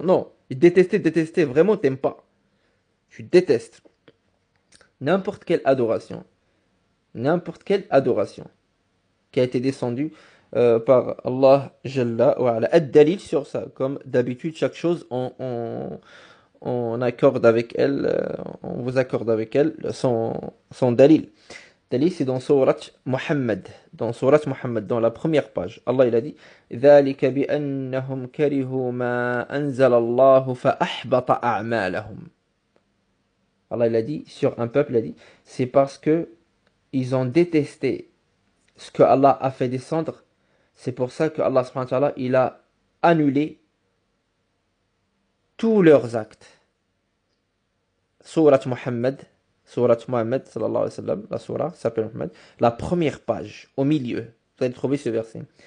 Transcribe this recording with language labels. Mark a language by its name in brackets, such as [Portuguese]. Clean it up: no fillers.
[French] Non, détester, vraiment t'aimes pas. Tu détestes n'importe quelle adoration, qui a été descendue par Allah Jalla wa ala. Ad-dalil sur ça, comme d'habitude, chaque chose on accorde avec elle, on vous accorde avec elle son dalil. Dalil, c'est dans Surat Muhammad. Dans Surat Muhammad, dans la première page. Allah il a dit [Arabic] ذَلِكَ بِأَنَّهُمْ كَرِهُوا مَا أَنزَلَ اللَّهُ فَأَحْبَطَ أَعْمَالَهُم. [French] Allah il a dit, sur un peuple, il a dit, c'est parce que ils ont détesté ce que Allah a fait descendre. C'est pour ça que Allah subhanahu wa ta'ala, il a annulé tous leurs actes. Surat Muhammad, sallallahu alayhi wa sallam, la surah s'appelle Muhammad, la première page, au milieu, vous allez trouver ce verset.